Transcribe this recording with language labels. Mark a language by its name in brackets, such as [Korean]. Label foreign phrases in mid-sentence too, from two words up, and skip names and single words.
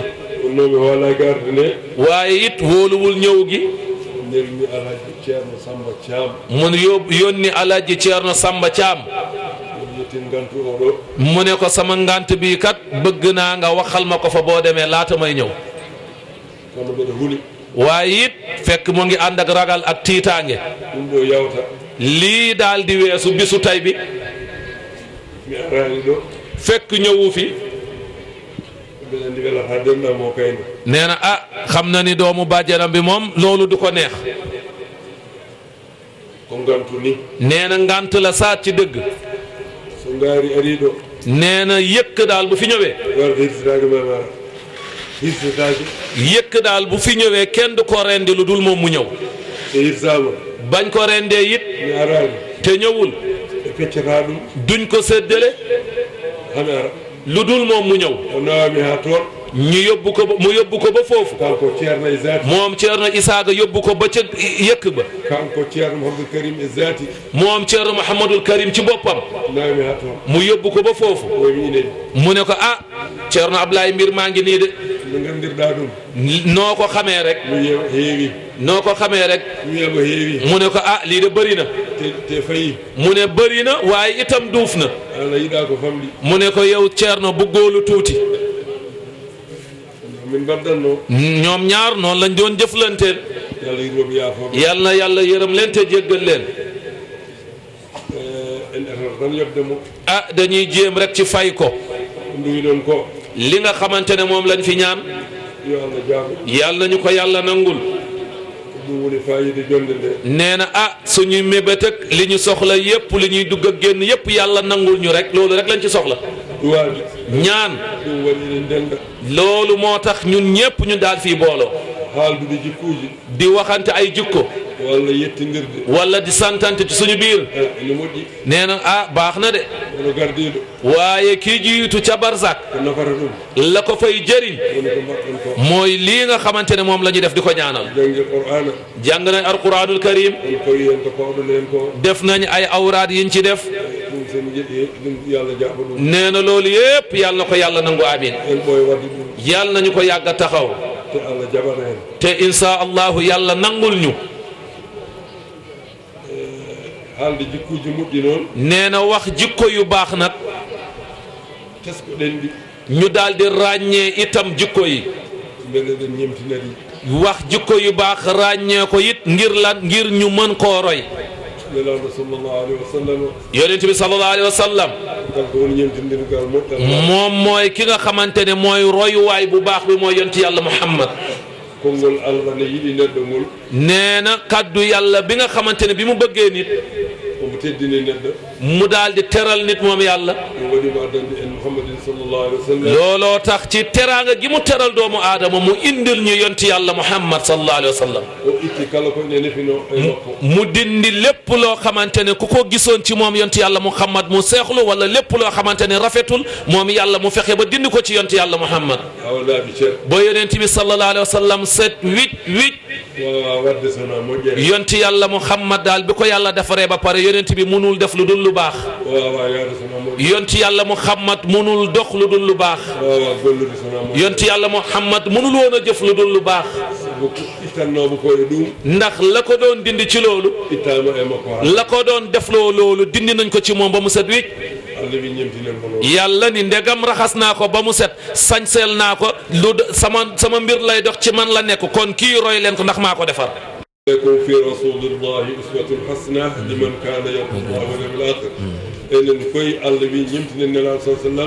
[Fula] wonnomi hoola garde nde [Wolof] waaye it wóoluwul ñëw gi [Fula] nelmi alhaji ceerno Samba Thiam [Wolof] mun yónni alaaji Ceerno Samba Thiam [Fula] yettin gantu oɗo [Wolof] mu ne ko sama ngant bi kat bëgg naa nga waxal ma ko fa boo demee laata may ñëw [Fula] kono mbeɗa huuli [Wolof] waaye it fekk mu ngi ànd ak ragal ak tiitaange [Fula] ɗum ɗo yawta [Wolof] lii daal di weesu bisu tay bi [Fula] mi arani ɗo [Wolof] fekk ñëwu fi [Fula] mbeɗa andi welata denɗam o kayne [Wolof] nee na xam na ni doomu bàjjanam bi moom loolu du ko neex [Fula] ko gantu ni [Wolof] nee na ngant la saat ci dëgg [Fula] so ngaari ari ɗo [Wolof] nee na yëkk daal bu fi ñëwee [Fula] warde hirsitake mamara hirsitake [Wolof] yëkk daal bu fi ñëwee kenn du ko rendi lu dul moom mu ñëw [Fula] so hirsama [Wolof] bañ ko rendee it [Fula] mi arani [Wolof] te ñëwul [Fula] e feccata ɗum [Wolof] duñ ko séddale [Fula] hami ara [Wolof] lu dul moom mu ñëw [Fula] o nawami ha toon [Wolof] ñu yóbbu ko ba mu yóbbu ko ba foofu [Fula] kanko ceerno e zati [Wolof] moom Ceerno Isaaga yóbbu ko ba ca yëkk ba [Fula] kanko ceerno Mouhamadoul Karim e zati [Wolof] moom Ceerno Mouhamadul Karim ci boppam [Fula] nawmi ha toon [Wolof] mu yóbbu ko ba foofu [Fula] omi ine [Wolof] mu ne ko ah Ceerno Ablaye mbir maa ngi nii de [Fula] no gandirɗa ɗum [Wolof] noo ko xamee rek [Fula] wiye heewi [Wolof] noo ko xamee rek [Fula] wiyamo heewi [Wolof] mu ne ko ah lii de bëri na [Fula] te fayi [Wolof] mu ne bëri na waaye itam duuf na [Fula] ana yiɗa ko famɗi [Wolof] mu ne ko yow Ceerno bu góolu tuuti [Fula] min mbaɗɗanno [Wolof] ñoom ñaar noonu lañ doon jëflanteel [Fula] yalla yirmoɓe yaafoɓe [Wolof] yal na yàlla yërëm leen te jéggal leen [Fula] en etata tan yobde mo [Wolof] ah dañuy jéem rek ci fay ko [Fula] nduwi ɗon ko [Wolof] li nga xamante ne moom lañ fi ñaan [Fula] yo allah jaabo [Wolof] yal nañu ko yàlla nangul [Fula] ɗum woni fayide jonde nde [Wolof] nee na ah suñuy mébét ak li ñu soxla yépp li ñuy dugg ak génn yépp yàlla nangul ñu rek loolu rek lañ ci soxla [Fula] duwaade [Wolof] ñaan [Fula] ɗum waɗi eɗen ndenda [Wolof] loolu moo tax ñun ñépp ñu daal fii booloo [Fula] haaldude jikkuuji [Wolof] di waxante ay jikko [Fula] walla yettindirde [Wolof] wala di santante ci suñu biir [Fula] ene moƴƴi [Wolof] nee na ah baax na de [Fula] wono gardiiɗo [Wolof] waaye kii jiitu ca barzak [Fula] ko nafata ɗum [Wolof] la ko fay jëriñ [Fula] woni ko mbaɗɗon ko [Wolof] mooy lii nga xamante ne moom la ñu def di ko ñaanal [Fula] jangge qur'ana [Wolof] jàng nañ [Arabic] alquranul karim [Fula] on fawi hen ko pawɗon hen ko [Wolof] def nañ ay awraad yiñ ci def [Fula] ɗum sen jeeɗi ɗum yo allah jaɓa ɗum [Wolof] nee na loolu yépp yàlla na ko yàlla nangu amin [Fula] en ɓooye wadde ɗum [Wolof] yàlla nañu ko yàgg a taxaw [Fula] te allah jaɓana hen [Wolof] te [Arabic] insha allahu [Wolof] yàlla nangul ñu [Fula] haalde jikkuuji moƴƴi noon [Wolof] nee na wax jikko yu baax nag [Fula] tesko ɗenɗi [Wolof] ñu daal di ràññee itam jikko yi [Fula] mbele ɗen ñemtinari [Wolof] wax jikko yu baax ràññee ko it ngir lan ngir ñu mën koo roy [Fula] nelaɗo [Arabic] sallllahu alayhi wa sallam [Wolof] yonent bi [Arabic] sallallahu alayhi wa sallam [Fula] kanko woni ñemtindirgal moƴƴal [Wolof] moom mooy ki nga xamante ne mooy royuwaay bu baax bi mooy yonent yàlla Muhammad [Fula] konngol allah ne yiɗi neɗɗo ngol [Wolof] nee na kaddu yàlla bi nga xamante ne bi mu bëggee nit [Fula] omo teddini neɗɗo [Wolof] mu daal di teral nit moom yàlla [Fula] ɗum waɗimo addande en mouhammadin [Arabic] sallllahu alayhi wa sallam [Wolof] looloo tax ci teraanga gi mu teral doomu aadama mu indil ñu yonti yàlla Muhammad [Arabic] sallallahu alayhi wa sallam [Fula] o itti kala ko ene nefino e makko [Wolof] mu dindi lépp loo xamante ne ku ko gisoon ci moom yonti yàlla Muhammad mu seexlu wala lépp loo xamante ne rafetul moom yàlla mu fexe ba dindi ko ci yonti yàlla Muhammad [Fula] hawa laaɓi ceer [Wolof] ba yonent bi [Arabic] sallallahu alayhi wa sallam [Wolof] set wicc [Fula] wawa wadde sona moƴƴere [Wolof] yonti yàlla Muhammad daal bi ko yàlla defaree ba pare yonent bi munul def lu dul lu baax [Fula] wawa yaade sona moƴƴere [Wolof] yonti yàlla Muhammad munul dox lu dul lu baax [Fula] wawa gollude sona moƴƴere [Wolof] yonti yàlla Muhammad munul woon a jëf lu dul lu baax [Fula] sabu ittannoɓe ko e ɗum [Wolof] ndax la ko doon dindi ci loolu [Fula] ittama e makko ha [Wolof] la ko doon defloo loolu dindi nañ ko ci moom ba mu set wicc [Fula] allah wi ñemtinen ko noon [Wolof] yàlla ni ndegam raxas naa ko ba mu set sañseel naa ko lu sama mbir lay dox ci man la nekk kon kii roy leen ko ndax maa ko defar [Arabic] يكون في رسول الله أسوة حسنة لمن كان يرجو الله واليوم الآخر [Fula] enen koy allah wi ñemtinen nelaɗo sa sallam